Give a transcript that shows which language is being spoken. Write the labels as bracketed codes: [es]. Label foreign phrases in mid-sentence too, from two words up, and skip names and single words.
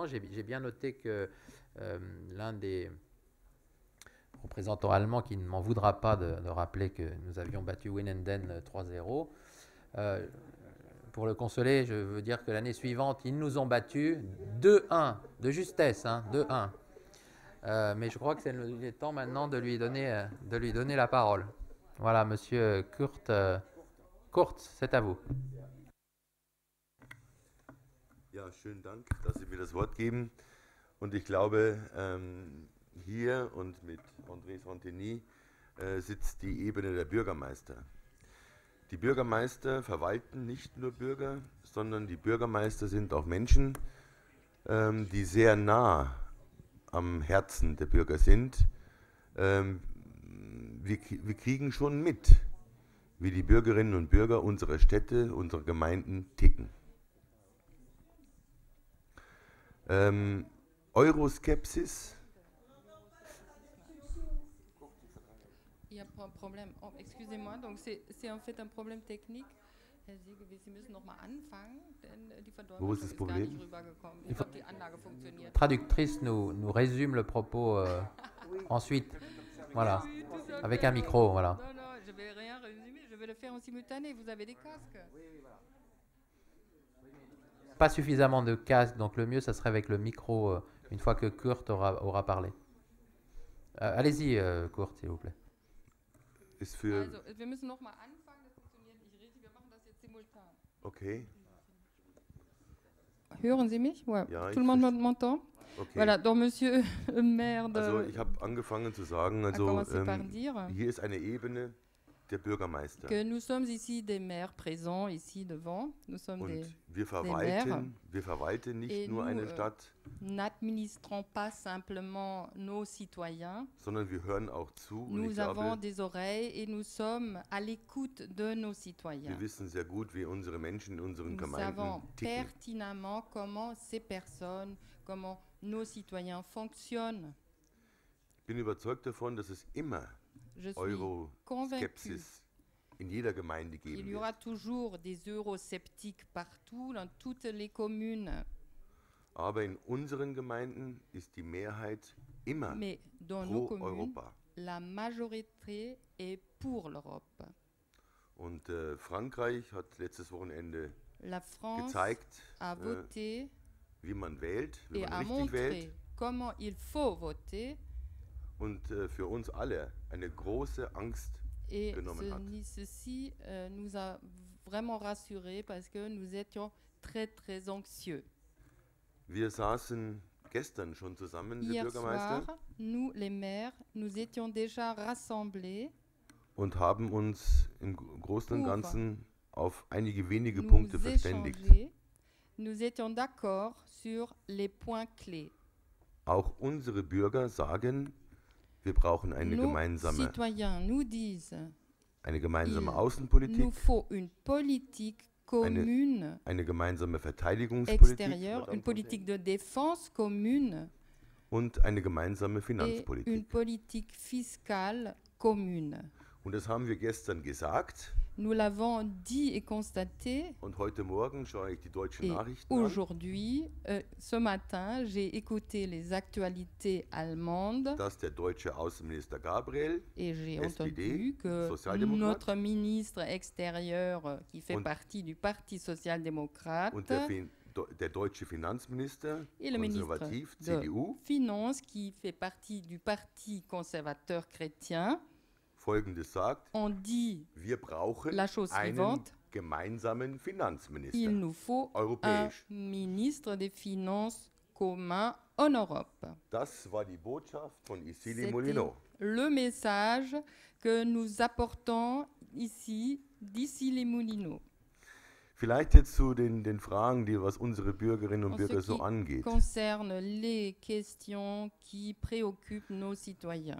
[fr] J'ai bien noté que l'un des représentants allemands, qui ne m'en voudra pas de rappeler que nous avions battu Winnenden 3-0, pour le consoler, je veux dire que l'année suivante, ils nous ont battus 2-1, de justesse, 2-1. Mais je crois que c'est le temps maintenant de lui donner la parole. Voilà, monsieur Kurz, c'est à vous. [de] Ja, schönen Dank, dass Sie mir das Wort geben. Und ich glaube, hier und mit André Santini sitzt die Ebene der Bürgermeister. Die Bürgermeister verwalten nicht nur Bürger, sondern die Bürgermeister sind auch Menschen, die sehr nah am Herzen der Bürger sind. Wir kriegen schon mit, wie die Bürgerinnen und Bürger unserer Städte, unserer Gemeinden ticken. Euroskepsis. [fr] Il y a pas un problème. Oh, excusez-moi, donc c'est en fait un problème technique. [de] Sie müssen nochmal anfangen, denn die Verdolmetschung ist gar nicht rübergekommen. Ich glaube, die Anlage funktioniert. [fr] Traductrice nous résume le propos ensuite. Voilà. Avec un micro, voilà. Non, non, je vais rien résumer, je vais le faire en simultané. Vous avez des casques? Oui, voilà. Pas suffisamment de casques, donc le mieux, ça serait avec le micro, une fois que Kurt aura parlé. Allez-y, Kurt, s'il vous plaît. [de] Ist für Also, wir müssen nochmal anfangen, das funktioniert nicht richtig, wir machen das jetzt simultan. Okay. Hören Sie mich? [fr] Ouais. [de] Ja, [fr] Tout le monde m'entend? Okay. Voilà, donc Monsieur le maire de... [de] Also ich habe angefangen zu sagen, also [fr] commencé par dire [de] hier ist eine Ebene der Bürgermeister. [fr] que nous sommes ici des maires présents, ici devant. Nous sommes [de] Und [fr] des [de] wir [fr] maires. [de] verwalten nicht [fr] Et [de] nur [fr] nous, [de] eine Stadt, [fr] n'administrons pas simplement nos citoyens. [de] sondern wir hören auch zu. Und ich [fr] Nous avons [de] glaube, [fr] des oreilles et nous sommes à l'écoute de nos citoyens. [de] wir wissen sehr gut, wie unsere Menschen in unseren [fr] Nous [de] Gemeinden [fr] savons [de] ticken. [fr] pertinemment comment ces personnes, comment nos citoyens fonctionnent. [de] Ich bin überzeugt davon, dass es immer [fr] Je suis convaincu [de] Euroskepsis in jeder Gemeinde [fr] qu'il [de] geben [fr] y aura [de] wird. [fr] toujours des eurosceptiques partout, dans toutes les communes. [de] Aber in unseren Gemeinden ist die Mehrheit immer [fr] Mais dans nos [de] pro [fr] communes, [de] Europa. [fr] la majorité est pour l'Europe. [de] Und Frankreich hat letztes Wochenende [fr] La France [de] gezeigt, [fr] a voté [de] wie man wählt, wie [fr] et [de] man [fr] a [de] richtig [fr] montré [de] wählt. [fr] comment il faut voter. [de] Und für uns alle eine große Angst [fr] Et [de] genommen hat. [fr] ceci nous a vraiment rassurés parce que nous étions très très anxieux. [de] Wir saßen gestern schon zusammen, der [fr] Hier [de] Bürgermeister, [fr] soir, nous les maires, nous étions déjà rassemblés. [de] und haben uns im Großen und [fr] Pour [de] Ganzen auf einige wenige [fr] Nous [de] Punkte verständigt. [fr] échanger. Nous étions d'accord sur les points clés. [de] Auch unsere Bürger sagen, wir brauchen eine [fr] Nos [de] gemeinsame [fr] citoyens nous disent [de] Außenpolitik, [fr] nous faut une politique commune [de] eine gemeinsame Verteidigungspolitik [fr] extérieure, une politique de défense commune [de] und eine gemeinsame [fr] et [de] Finanzpolitik. [fr] une politique fiscale commune. [de] Und das haben wir gestern gesagt. [fr] Nous l'avons dit et constaté. [de] Und heute Morgen schaue ich die deutschen [fr] Et [de] Nachrichten an. [fr] aujourd'hui, ce matin, j'ai écouté les actualités allemandes [de] Dass der deutsche Außenminister Gabriel, [fr] et j'ai SPD, entendu que [de] Sozialdemokrat, [fr] notre ministre extérieur, qui fait [de] Und- [fr] partie du Parti social-démocrate, [de] und der deutsche Finanzminister, [fr] et le ministre [de] konservativ, [fr] de CDU, Finances, qui fait partie du Parti conservateur chrétien, [de] Folgendes sagt: [fr] ont dit [de] Wir brauchen [fr] la chose [de] einen [fr] suivante. [de] gemeinsamen Finanzminister, [fr] Il nous faut un [de] europäisch. [fr] ministre des Finances commun en Europe. [de] Das war die Botschaft von Issili [fr] C'était Molino. le message que nous apportons ici, d'ici les Moulineaux. [de] Vielleicht jetzt zu den Fragen, die was unsere Bürgerinnen und [fr] En [de] Bürger [fr] ce [de] so [fr] qui [de] angeht. [fr] concerne les questions qui préoccupent nos citoyens.